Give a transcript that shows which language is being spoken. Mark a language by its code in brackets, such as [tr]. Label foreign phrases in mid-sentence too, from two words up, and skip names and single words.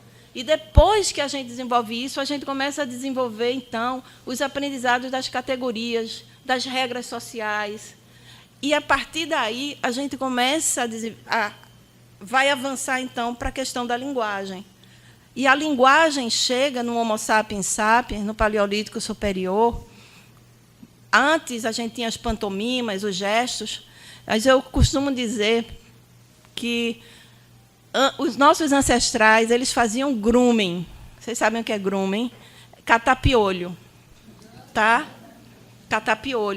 [pt] E depois que a gente desenvolve isso, a gente começa a desenvolver, então, os aprendizados das categorias, das regras sociais. E, a partir daí, a gente começa vai avançar, então, para a questão da linguagem. E a linguagem chega no Homo sapiens sapiens, no Paleolítico Superior. Antes, a gente tinha as pantomimas, os gestos, mas eu costumo dizer que os nossos ancestrais eles faziam grooming. Vocês sabem o que é grooming? Catar piolho. Tá? Catar piolho.